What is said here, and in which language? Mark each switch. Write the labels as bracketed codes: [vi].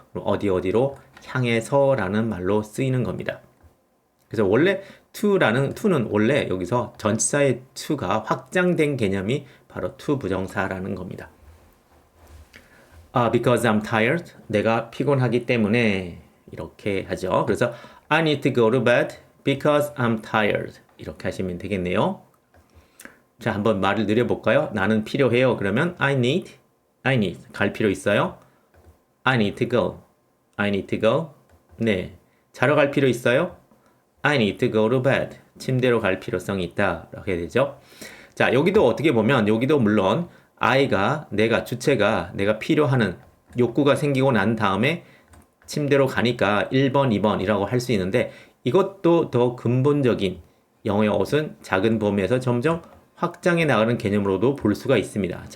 [ko] 그럼 어디로 향해서라는 말로 쓰이는 겁니다. 그래서 원래 to는 원래 여기서 전치사의 to가 확장된 개념이 바로 to 부정사라는 겁니다. [en] Because I'm tired. [ko] 내가 피곤하기 때문에 이렇게 하죠. [en] 그래서 I need to go to bed because I'm tired. [ko] 이렇게 하시면 되겠네요. 자, 한번 말을 늘려볼까요? 나는 필요해요. 그러면 [en] I need. [ko] 갈 필요 있어요? [en] I need to go. [ko] 네. 자러 갈 필요 있어요? [en] I need to go to bed. [ko] 침대로 갈 필요성이 있다. 이렇게 되죠. 자, 여기도 어떻게 보면 여기도 물론 주체가 내가 필요하는 욕구가 생기고 난 다음에 침대로 가니까 1번, 2번이라고 할 수 있는데 이것도 더 근본적인 영어의 옷은 작은 범위에서 점점 확장해 나가는 개념으로도 볼 수가 있습니다.